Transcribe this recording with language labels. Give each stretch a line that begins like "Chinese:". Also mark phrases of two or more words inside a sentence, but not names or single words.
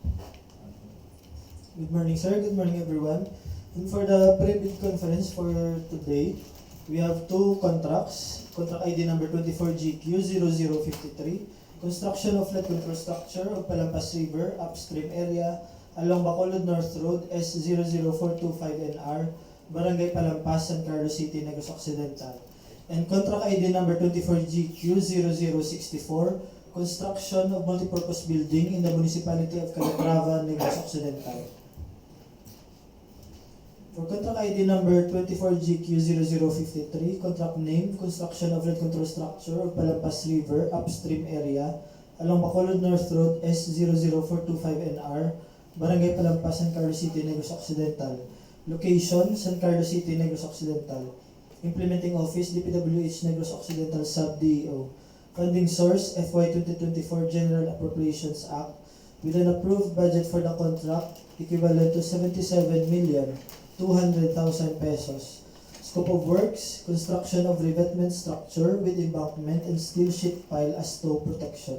English: Good morning, sir. Good morning, everyone. And for the pre-bid conference for today, we have two contracts. Contract ID number 24GQ0053, construction of flood control structure of Palampas River, Upstream area, along Bacolod North Road, S00425NR, Barangay Palampas, San Carlos City, Negros Occidental. And contract ID number 24GQ0064, construction of multipurpose building in the Municipality of Calatrava, Negros Occidental. For contract ID number 24GQ0053, contract name, construction of flood control structure of Palampas River, Upstream area, along Bacolod North Road, S00425NR, Barangay Palampas, San Carlos City, Negros Occidental. Location, San Carlos City, Negros Occidental. Implementing Office, DPWH Negros Occidental Sub-DEO. Funding source, FY 2024 General Appropriations Act, with an approved budget for the contract equivalent to 77,200,000 pesos. Scope of works, construction of revetment structure with embankment and steel sheet pile as tow protection.